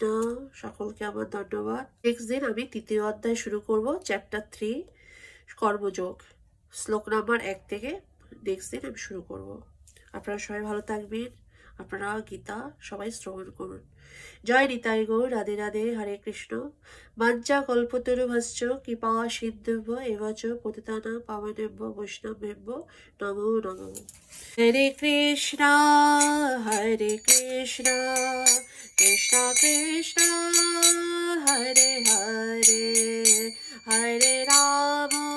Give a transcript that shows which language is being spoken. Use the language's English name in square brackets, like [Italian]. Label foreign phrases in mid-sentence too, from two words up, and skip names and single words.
[Bangla] সকলকে আমার ধন্যবাদ। নেক্সট দিন আমি 3য় অধ্যায় শুরু করব, চ্যাপ্টার 3 কর্মযোগ, শ্লোক নাম্বার 1 থেকে নেক্সট দিন আমি শুরু করব। আপনারা সবাই ভালো থাকবেন। আপনারা গীতা সবাই শ্রবণ করুন। জয় নিতাই গৌর। রাধে রাধে। হরে কৃষ্ণ। [Sanskrit] বাঞ্ছা কল্পতরুভ্যশ্চ কৃপা সিন্ধুভ্য এবচ পতিতানাং পাবনেভ্যো বৈষ্ণবেভ্যো নমো নমঃ। [Bangla] হরে কৃষ্ণ কৃষ্ণ কৃষ্ণ হরে হরে, হরে রাম